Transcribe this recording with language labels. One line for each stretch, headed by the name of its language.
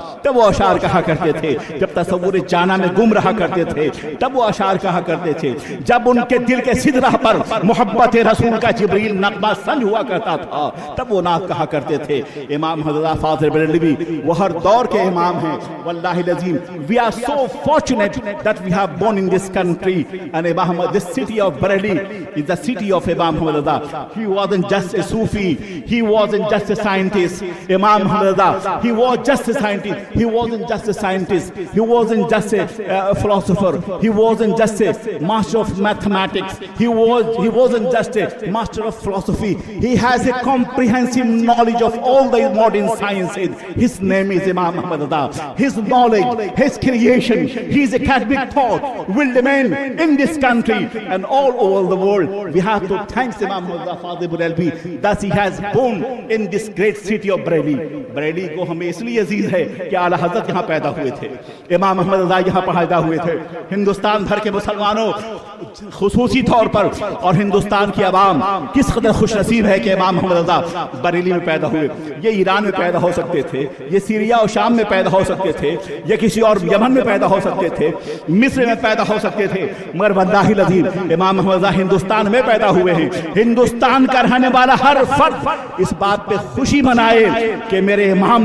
Urdu: تب وہ اشعار کہا کرتے تھے، جب تصور جانا میں گم رہا کرتے تھے تب وہ اشعار کہا کرتے تھے، جب ان کے دل کے سدرہ پر محبت رسول کا جبریل نغمہ سنج ہوا کرتا تھا تب وہ نعت کہا کرتے تھے۔ امام حضرت فاضل بریلوی وہ ہر دور کے امام ہیں۔ واللہ العظیم
English: we are so fortunate that we have born in this country and this city of Bareilly is the city of Imam Ahmad Reza. He wasn't just a Sufi, he wasn't just a scientist. Imam Ahmad Reza, he was just a scientist, he wasn't just a scientist, he wasn't just a philosopher, he wasn't just a master of mathematics, he wasn't just a master of philosophy, he has a comprehensive knowledge of all the modern sciences. His name is Imam Ahmad Reza. His knowledge, his creation, his academic thought will remain in this country and all over the world. We have to thank Imam Ahmad Reza Fazil Bareilly that he has born in this great city of Bareilly.
Urdu: Bareilly کو ہمیں اس لیے عزیز ہے کہ اعلیٰ حضرت یہاں پیدا ہوئے تھے، امام احمد رضا یہاں پیدا ہوئے تھے۔ ہندوستان بھر کے مسلمانوں خصوصی طور پر اور ہندوستان کی عوام کس قدر خوش نصیب ہے کہ امام احمد رضا بریلی میں پیدا ہوئے۔ یہ ایران میں پیدا ہو سکتے تھے، یہ سیریا اور شام میں پیدا ہو سکتے تھے، یہ کسی اور یمن میں پیدا ہو سکتے تھے، مصر میں پیدا ہو سکتے تھے، مگر واللہ العظیم امام احمد رضا ہندوستان میں پیدا ہوئے ہیں۔ ہندوستان کا رہنے والا ہر فرد اس بات پہ خوشی منائے کہ میرے امام